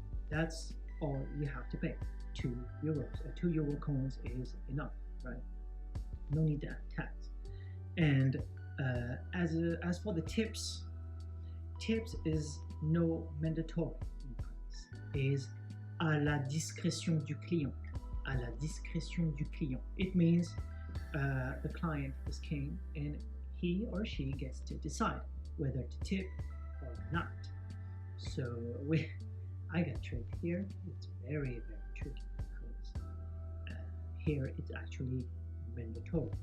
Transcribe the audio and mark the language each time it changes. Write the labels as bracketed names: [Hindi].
[English] That's all you have to pay. 2 euros. 2 euro coins is enough, right? No need to add tax. And as for the tips is no mandatory in France. [French] Is à la discrétion du client. À la discrétion du client. [English] It means the client is king and he or she gets to decide whether to tip or not. So I got tricked here. It's very, very tricky because here it's actually mandatory.